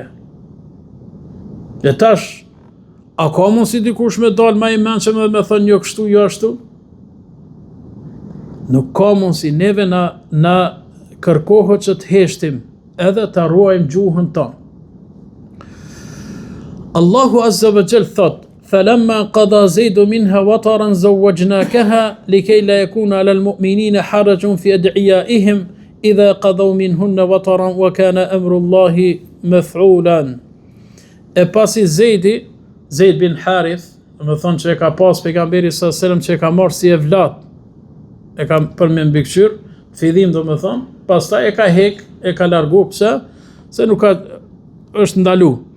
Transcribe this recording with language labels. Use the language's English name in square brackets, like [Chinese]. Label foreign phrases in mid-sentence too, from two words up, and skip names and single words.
[Albanian] Dhe tash, a ka mundsi dikush me dal më I mençëm dhe me thënë jo kështu, jo ashtu? Nuk ka mundsi, neve na kërkohet që të heshtim edhe të ruajmë gjuhën tonë. Allahu [Arabic] عز وجل [Albanian] thot: [Arabic] فلما قضى زيد منها وطرا زوجناكها لكي لا يكون على المؤمنين حرج في أدعيائهم إذا قضوا منهن وطرا وكان أمر الله مفعولا. [Albanian] E pasi Zeid bin Harith, më thonë që e ka pas pejgamberi [Arabic] صلى الله عليه وسلم [Albanian] që e ka marrë si evlat, e ka për me mbikëqyr, fillim do më thonë, pastaj e ka hek, e ka largu, pse? Se nuk ka, është ndalu.